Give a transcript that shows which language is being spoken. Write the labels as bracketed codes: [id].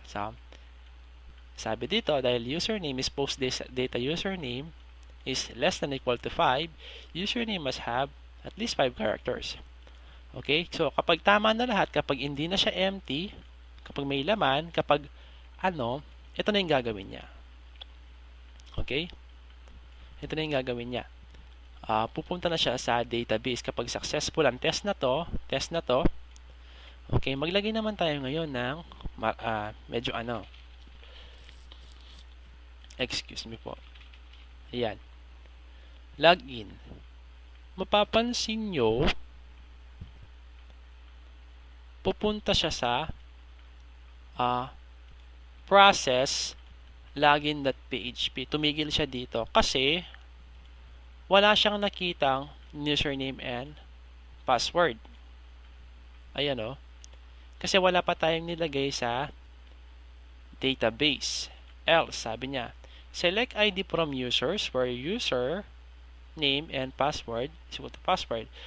[en] So, [tl] sabi dito, dahil [en] username is post data username is less than equal to 5, username must have at least 5 characters. Okay? [tl] So, kapag tama na lahat, kapag hindi na siya empty, kapag may laman, kapag ito na yung gagawin niya. Okay? Ito na yung gagawin niya. Pupunta na siya sa database. Kapag successful ang test na to, okay, maglagay naman tayo ngayon ng medyo [en] excuse me [tl] po. Ayan. Login. Mapapansin nyo, pupunta siya sa process login.php. Tumigil siya dito kasi wala siyang nakitang username and password. Ayan o. Kasi wala pa tayong nilagay sa database. [en] Else, [tl] sabi niya, [en] select ID from users where user name and password is equal to password.